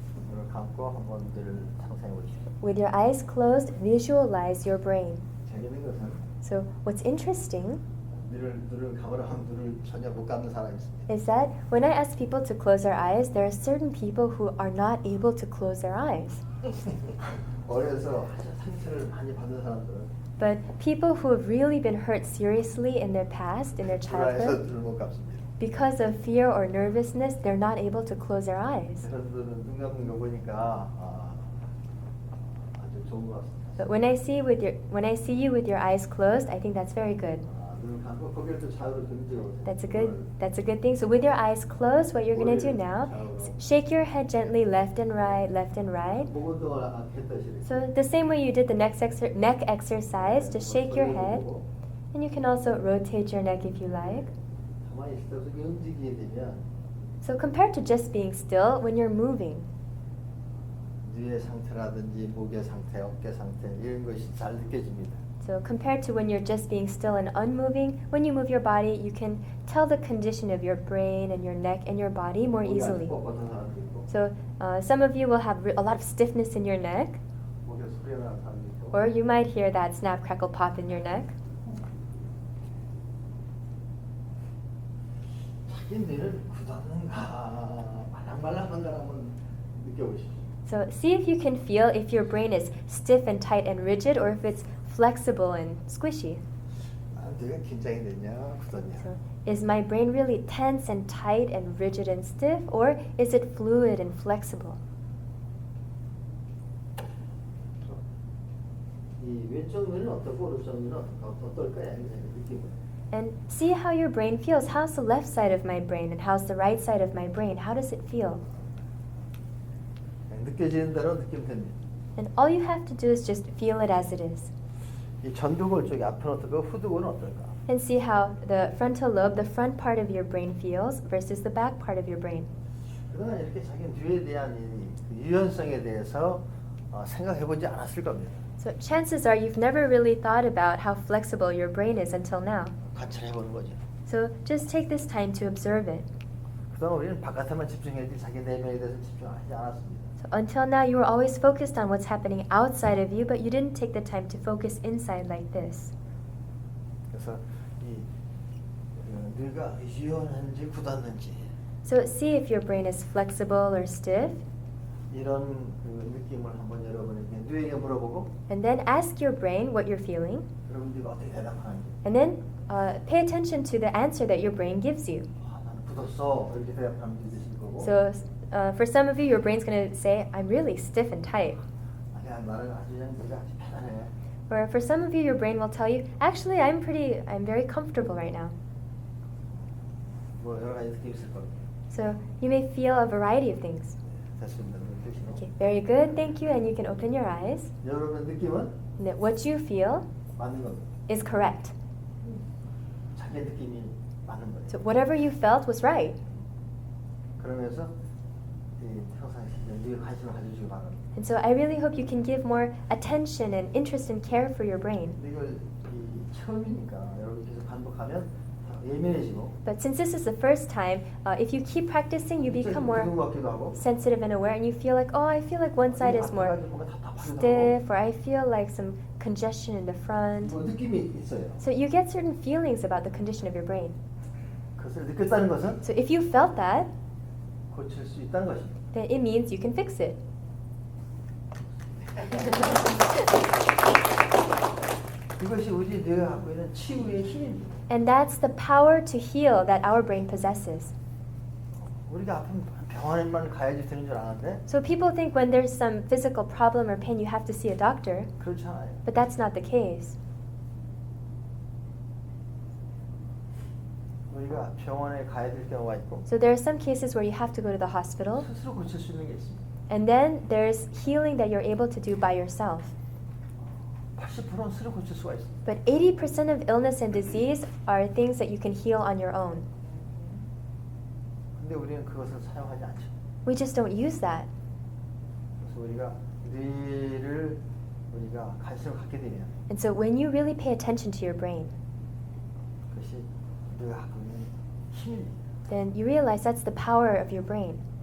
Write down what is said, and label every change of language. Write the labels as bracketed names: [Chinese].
[Korean] 눈을 감고 한번 눈을 상상해 보십시오. [English] With your eyes closed, visualize your brain. [Korean] 재밌는 것은 [English] So what's interesting [Korean] 눈을 감으라 하면 눈을 전혀 못 감는 사람이 있습니다. [English] is that when I ask people to close their eyes, there are certain people who are not able to close their eyes. [Korean] 어려서 아주 상처를 많이 받은 사람들은 [English] But people who have really been hurt seriously in their past, in their [Korean] 불안해서 [English] childhood, [Korean] 눈을 못 감습니다. [English] because of fear or nervousness, they're not able to close their eyes. [Korean] 여러분들은 눈 감는 거 보니까 아주 좋은 것 같습니다. [English] But when I see you with your eyes closed, I think that's very good. [Korean] 눈을 감고 고개를 또 좌우로 돌리고 [English] That's a good thing. So with your eyes closed, what you're going to do now is shake your head gently left and right, [Korean] 목 운동을 했듯이 [English] So the same way you did the neck exercise, just shake your head. And you can also rotate your neck if you like. [Korean] 가만히 있을 때 어떻게 움직이게 되면 [English] So compared to just being still, when you're moving, [Korean] 뇌의 상태라든지 목의 상태, 어깨 상태 이런 것이 잘 느껴집니다. [English] so compared to when you're just being still and unmoving, when you move your body, you can tell the condition of your brain and your neck and your body more [Korean] 목이 아주 [English] easily. [Korean] 뻣뻣한 사람도 있고 [English] So some of you will have a lot of stiffness in your neck, [Korean] 목에 소리가 나는 사람도 있고 [English] or you might hear that snap, crackle, pop in your neck. [Korean] 자기 뇌를 굳었는가 말랑말랑한가 한번 느껴보십시오. [English] So see if you can feel if your brain is stiff and tight and rigid, or if it's flexible and squishy. [Korean] 뇌가 긴장이 되냐 굳었냐. [English] So is my brain really tense and tight and rigid and stiff, or is it fluid and flexible? [Korean] 이 왼쪽 뇌는 어떻고 오른쪽 뇌는 어떨까요? 느낌은. [English] And see how your brain feels. How's the left side of my brain and how's the right side of my brain? How does it feel? [Korean] 느껴지는 대로 느끼면 됩니다. [English] And all you have to do is just feel it as it is. [Korean] 이 전두골 쪽이 앞은 어떨까, 후두골은 어떨까? [English] And see how the frontal lobe, the front part of your brain feels versus the back part of your brain. [Korean] 그러나 이렇게 자기 뇌에 대한 이 유연성에 대해서 생각해보지 않았을 겁니다. [English] So chances are you've never really thought about how flexible your brain is until now. [Korean] 관찰해보는 거죠. [English] So just take this time to observe it. [Korean] 그동안 우리는 바깥에만 집중해야지 자기 내면에 대해서 집중하지 않았습니다. [English] So until now you were always focused on what's happening outside of you, but you didn't take the time to focus inside like this. [Korean] 그래서 이 뇌가 유연한지 굳었는지 [English] So see if your brain is flexible or stiff, [Korean] 이런 그 느낌을 한번 여러분에게 뇌에게 물어보고 [English] and then ask your brain what you're feeling, [Korean] 여러분들이 어떻게 대답하는지. [English] and then pay attention to the answer that your brain gives you. [Korean] 나는 굳었어 이렇게 대답하면 되실 거고. [English] So for some of you, your brain's going to say, I'm really stiff and tight. [Korean] 아니야 나는 아주 그냥 뇌가 아주 편안해. [English] Or for some of you, your brain will tell you, actually, I'm very comfortable right now. [Korean] 뭐 여러 가지 느낌이 있을 겁니다. [English] So you may feel a variety of things. [Korean] 됐습니다. 느끼시고. [English] Okay, very good, thank you, and you can open your eyes. [Korean] 여러분의 느낌은 [English] And that what you feel [Korean] 맞는 겁니다. [English] is correct. [Korean] 자기 느낌이 맞는 거예요. [English] So whatever you felt was right. [Korean] 그러면서 평상시에 늘 관심을 가져주기 바랍니다. [English] And so I really hope you can give more attention and interest and care for your brain. [Korean] 근데 이거 처음이니까 여러분 계속 반복하면 예민해지고 [English] But since this is the first time, if you keep practicing, you become more [Korean] 것 같기도 하고 [English] sensitive and aware, and you feel like, oh, I feel like one side is more stiff, or I feel like some congestion in the front. [Korean] 뭐 느낌이 있어요. [English] So you get certain feelings about the condition of your brain. [Korean] 그것을 느꼈다는 것은 [English] So if you felt that, [Korean] 고칠 수 있다는 것입니다. [English] then it means you can fix it. [Korean] 이것이 우리 뇌가 갖고 있는 치유의 힘입니다. [English] And that's the power to heal that our brain possesses. [Korean] 우리가 아프면 병원에만 가야지 되는 줄 아는데 [English] So people think when there's some physical problem or pain, you have to see a doctor, [Korean] 그렇지 않아요. [English] but that's not the case. [Korean] 우리가 병원에 가야 될 경우가 있고 [English] So there are some cases where you have to go to the hospital, [Korean] 스스로 고칠 수 있는 게 있습니다. [English] and then there's healing that you're able to do by yourself. [Korean] 80%는 스스로 고칠 수가 있습니다. [English] But 80% of illness and disease are things that you can heal on your own. [Korean] 근데 우리는 그것을 사용하지 않죠. [English] We just don't use that. [Korean] 그래서 우리가 뇌를 우리가 관심을 갖게 되면 [English] And so when you really pay attention to your brain, [Korean] 그것이 뇌가 갖고 있는 힘입니다. [English] then you realize that's the power of your brain.